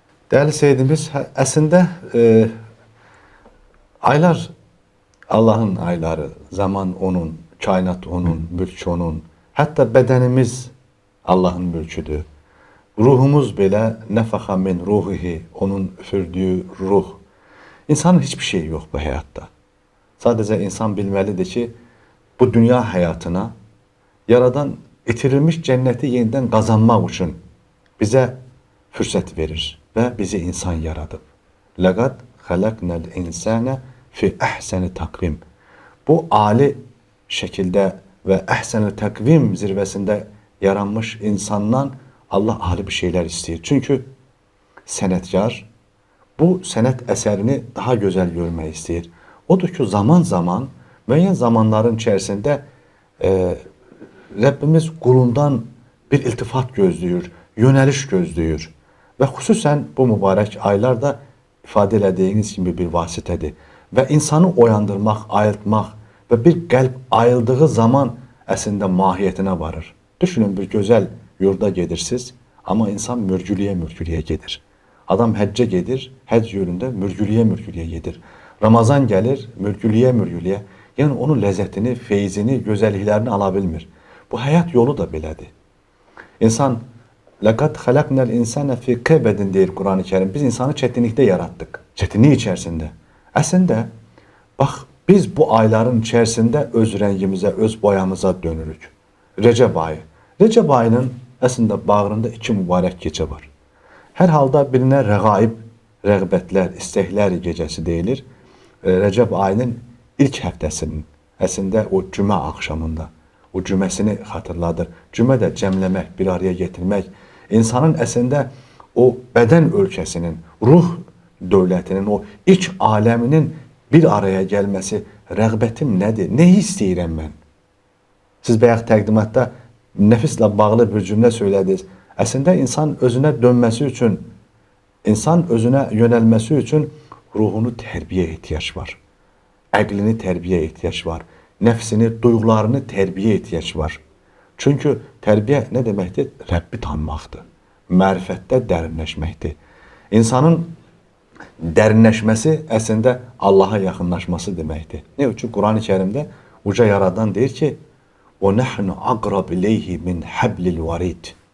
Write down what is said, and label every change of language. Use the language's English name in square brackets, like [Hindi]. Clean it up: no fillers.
[Azerbaijani] Değerli seyircimiz, əslində aylar Allahın ayları, zaman onun, kainat onun, mülk onun, hətta bədənimiz Allahın mülküdür. Ruhumuz belə [Arabic] nəfəxa min ruhihi, [Azerbaijani] onun üfürdüyü ruh. [Turkish] İnsanın hiçbir şey yok bu hayatta. [Azerbaijani] Sadece insan bilməlidir ki, bu dünya həyatına yaradan itirilmiş cənnəti yeniden qazanmaq üçün bizə fürsət verir və bizi insan yaradıb. [Arabic] Laqad xalaqnal insana fi ahsani takvim. [Azerbaijani] Bu ali şəkildə və əhsəni takvim zirvəsində yaranmış insandan Allah ayrı bir şeyler istəyir. Çünkü sənətkar bu sənət əsərini daha gözəl görmək istəyir. Odur ki, zaman zaman müəyyən zamanların içərisində Rəbbimiz qulundan bir iltifat gözləyir, yönəliş gözləyir. Və xüsusən bu mübarək aylarda ifadə elədiyiniz kimi bir vasitədir. Və insanı oyandırmaq, ayıltmaq və bir qəlb ayıldığı zaman əslində mahiyyətinə varır. Düşünün, bir gözəl yurda gedirsiniz, ama insan mürgülüye gedir. Adam həcce gedir, həcc yolunda mürgülüye gedir. Ramazan gelir, mürgülüye. Yani onun lezzetini, feyzini, gözəlliklərini ala bilmir. Bu hayat yolu da belədir. İnsan, [Arabic] لَقَدْ خَلَقْنَا الْاِنْسَانَ فِي كَبَدٍ [Azerbaijani] deyir Kur'an-ı Kerim. [Turkish] Biz insanı çetinlikte yarattık. Çetinliği içerisinde. Aslında bak, biz bu ayların içerisinde öz rengimize, öz boyamıza dönürük. Recep ayı. Recep ayının aslında bağrında 2 mübarək gecə var. [Azerbaijani] Hər halda birinə rəğaib, rəğbətlər, istəklər gecəsi deyilir. Rəcəb ayının ilk həftəsinin, əslində o cümə axşamında, o cüməsini xatırladır. Cümə də cəmləmək, bir araya getirmək, insanın əslində o bədən ölkəsinin, ruh dövlətinin, o iç aləminin bir araya gəlməsi, rəğbətim nədir, nə istəyirəm mən? Siz bayaq təqdimatda nefisle bağlı bir cümle söylədiniz. [Turkish] Aslında insan özüne dönmesi için, insan özüne yönelmesi için ruhunu terbiye ihtiyaç var. Əqlini terbiye ihtiyaç var. Nefsini, duygularını terbiye ihtiyaç var. Çünkü terbiye ne demektir? [Azerbaijani] Rəbbi tanımaqdır. Mərifətdə dərinləşməkdir. İnsanın dərinləşməsi əslində Allah'a yaxınlaşması deməkdir. Ne üçün? Kur'an-ı Kerimdə uca yaradan deyir ki, [Arabic] وَنَحْنُ أَقْرَبْ إِلَيْهِ مِنْ حَبْلِ الْوَرِيدِ.